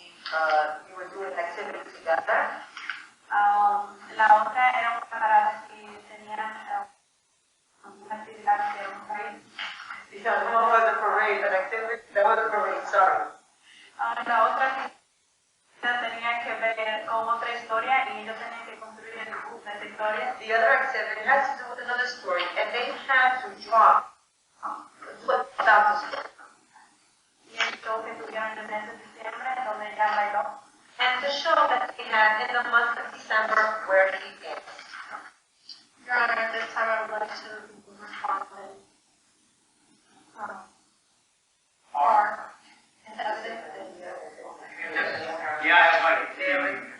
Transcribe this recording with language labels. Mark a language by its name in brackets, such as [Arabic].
[English] and you were doing activities together. [Spanish] La otra era una parada que tenían una actividad de un país. [English] Because one was a parade, an activity, that was a parade, sorry. [Spanish] La otra actividad tenía que ver con otra historia y ellos tenían que construir el dibujo de esa historia. [English] The other activity had to do with another story and they had to draw about the story. [Spanish] Y el show que tuvieron el mes de diciembre, donde ella bailó. [English] And the show that they had in the month of December where he danced. Your Honor, at this time I would like to respond with R into evidence. Yeah, I have a continuing.